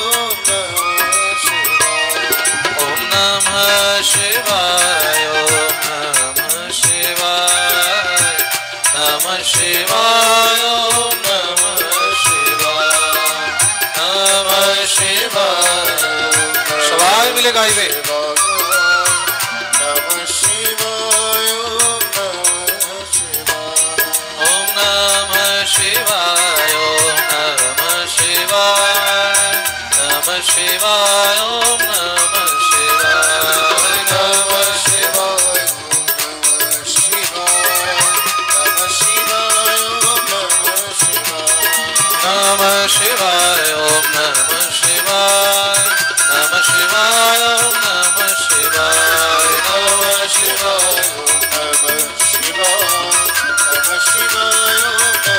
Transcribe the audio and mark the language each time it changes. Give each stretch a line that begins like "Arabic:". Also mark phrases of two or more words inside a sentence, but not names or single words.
Sanskrit: ओम नमः शिवाय, ओम नमः शिवाय, नमः शिवाय, ओम नमः शिवाय, नमः शिवाय।
Bangla: সবাই মিলে গাইবে।
Sanskrit: নমঃ শিবায়, ওম নমঃ শিবায়, ওম নমঃ শিবায়, নমঃ শিবায়, ওম নমঃ শিবায়, নমঃ শিবায়, নমঃ শিবায়, নমঃ শিবায়, ওম নমঃ শিবায়, নমঃ শিবায়, ওম নমঃ শিবায়, नमः शिवाय, ओम नमः शिवाय, नमः शिवाय, ओम नमः शिवाय, नमः शिवाय, ओम